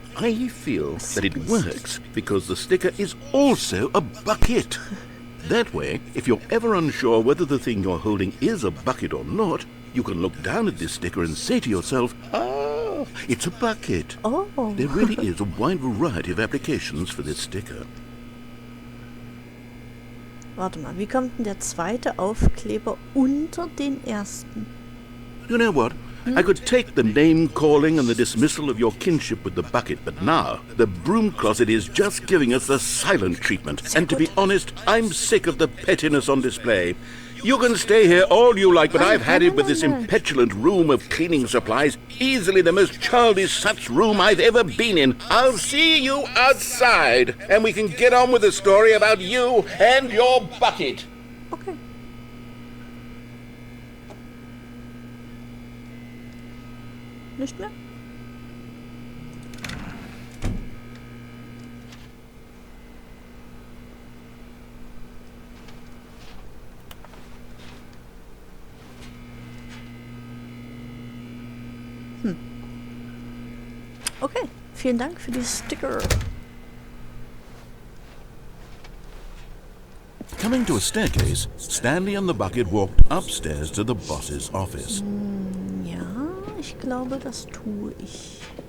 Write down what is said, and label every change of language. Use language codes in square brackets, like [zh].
[en] I feel that it works because the sticker is also a bucket. That way, if you're ever unsure whether the thing you're holding is a bucket or not, you can look down at this sticker and say to yourself, ah, it's a bucket. Oh. There really is a wide variety of applications for this sticker. [de] Warte mal, wie kommt denn der zweite Aufkleber unter den ersten? [en] You know what? I could take the name-calling and the dismissal of your kinship with the bucket, but now the broom closet is just giving us the silent treatment. And to be honest, I'm sick of the pettiness on display. You can stay here all you like, but I've had it with this impetulant room of cleaning supplies. Easily the most childish such room I've ever been in. I'll see you outside, and we can get on with the story about you and your bucket. Okay. [de] Nicht mehr? Okay, vielen Dank für die Sticker. [en] Coming to a staircase, Stanley and the bucket walked upstairs to the boss's office. [de] Ja, ich glaube, das tue ich.